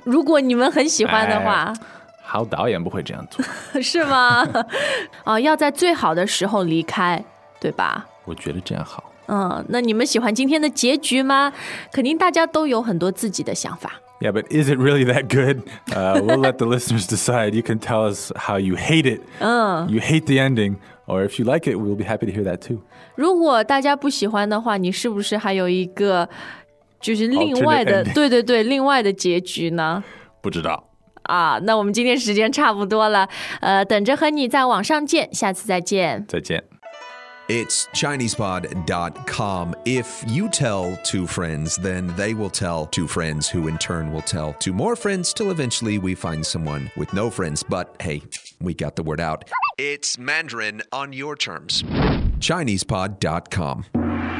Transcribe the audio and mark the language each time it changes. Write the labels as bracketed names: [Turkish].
[Chinese] 如果你们很喜欢的话。好导演不会这样做。是吗？哦，要在最好的时候离开，对吧？我觉得这样好。嗯，那你们喜欢今天的结局吗？肯定大家都有很多自己的想法。 [English] Yeah, but is it really that good? We'll let the listeners decide. You can tell us how you hate it. You hate the ending. Or if you like it, we'll be happy to hear that too. [Chinese] 如果大家不喜欢的话，你是不是还有一个就是另外的，对对对，另外的结局呢？不知道。啊，那我们今天时间差不多了，等着和你在网上见，下次再见。再见。 [English] It's ChinesePod.com. If you tell two friends, then they will tell two friends, who in turn will tell two more friends, till eventually we find someone with no friends. But hey, we got the word out. It's Mandarin on your terms. ChinesePod.com.